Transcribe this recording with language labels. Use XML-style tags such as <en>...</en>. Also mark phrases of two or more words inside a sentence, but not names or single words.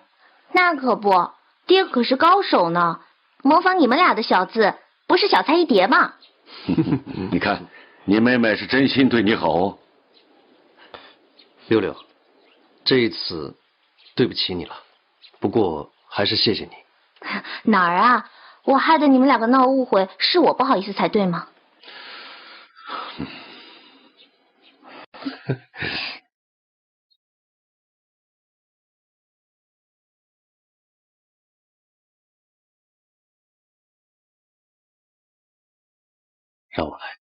<zh>那可不，爹可是高手呢，模仿你们俩的小字，不是小菜一碟吗？你看，你妹妹是真心对你好哦。六六，这一次对不起你了，不过还是謝謝你。哪儿啊？我害得你們兩個鬧誤會，是我不好意思才對嗎？讓我來。</zh>